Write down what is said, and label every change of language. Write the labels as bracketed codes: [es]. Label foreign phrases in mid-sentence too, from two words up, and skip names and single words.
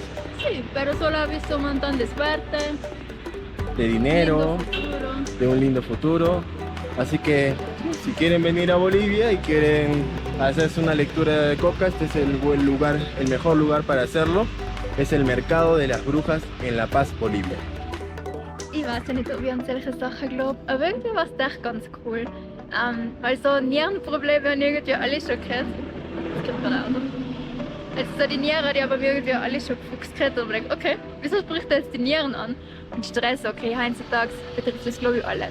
[es] Sí, pero solo ha visto un montón de suerte, De dinero, lindo futuro. de un lindo futuro. Así que si quieren venir a Bolivia y quieren hacerse una lectura de coca, este es el buen lugar, el mejor lugar para hacerlo. Es el Mercado de las Brujas en La Paz, Bolivia. [de] Ich weiß ja nicht, ob ich an solche Sachen glaube, aber irgendwie war es doch ganz cool. Weil so Nierenprobleme haben irgendwie alle schon gehört. Das gibt gerade auch noch. Also so die Nieren, die haben irgendwie alle schon gefuchst gehört. Und ich dachte, okay, wieso spricht er jetzt die Nieren an? Und Stress, okay, heutzutage betrifft das glaube ich alle.